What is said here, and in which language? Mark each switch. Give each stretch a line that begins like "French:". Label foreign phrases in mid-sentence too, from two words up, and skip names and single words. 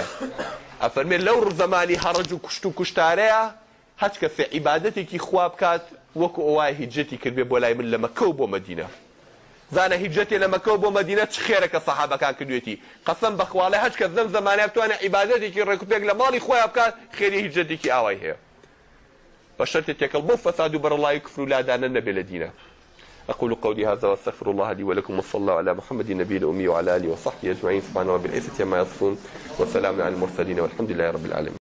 Central Kurdish: ئەفەرمێ لەو زەمانی هەڕەج و کوشت و کوشتارەیە هەچ کەسێ عیبادەتێکی خوا بکات وەکو ئەوای هیجرەتی کردبێ بۆ لای من لە مەککە و بۆ مەدینە. زانە هیجرەتێ لە مەککە و بۆ مەدینە چ خێرەکە سەحابەکان کردوێتی. قەسەم بەخواڵێ هەچ کەس لەم زەمانەیە بتوانێت عیبادەتێکی ڕێکوپێک لە ماڵی خۆیان بکات خێری هیجرەتێکی ئاوای هەیە. بە شەرتێ تێکەڵ بۆ فەساد و بەرەڵای کفر و لادانە نەبێ لە دینە.
Arabic: أقول قولي هذا وأستغفر الله لي ولكم وصلى الله على محمد النبي الأمي وعلى آله وصحبه أجمعين سبحانه وبالعزة عما يصفون وسلام على المرسلين والحمد لله رب العالمين.